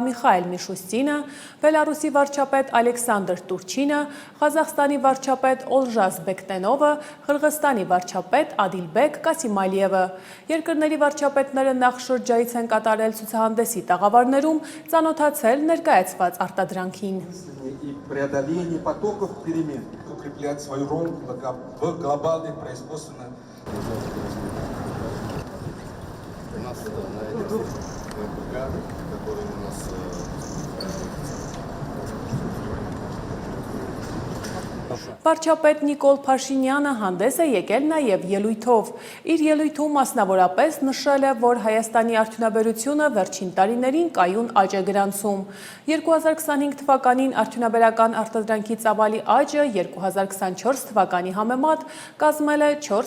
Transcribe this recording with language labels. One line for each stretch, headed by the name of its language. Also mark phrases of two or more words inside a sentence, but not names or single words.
Armenian: Միխայել Միշուստինը, Բելարուսի վարչապետ Ալեքսանդր Տուրչինը, Ղազախստանի վարչապետ Օլժաս Բեկտենովը, Ղրղստանի վարչապետ Ադիլբեկ Կասիմալիևը։ Երկրների վարչապետները նախ շրջայց են կատարել ցուցահանդեսի տաղավարներում, ծանոթացել ներկայացված արտադրանքին։
Russian: У нас на этих МПК, которые у нас
Armenian: Վարչապետ Նիկոլ Փաշինյանը հանդես է եկել նաև ելույթով։ Իր ելույթում մասնավորապես նշել է, որ Հայաստանի արդյունաբերությունը վերջին տարիներին կայուն աճ է գրանցում։ 2025 թվականին արդյունաբերական արտադրանքի ծավալի աճը 2024 թվականի համեմատ կազմել է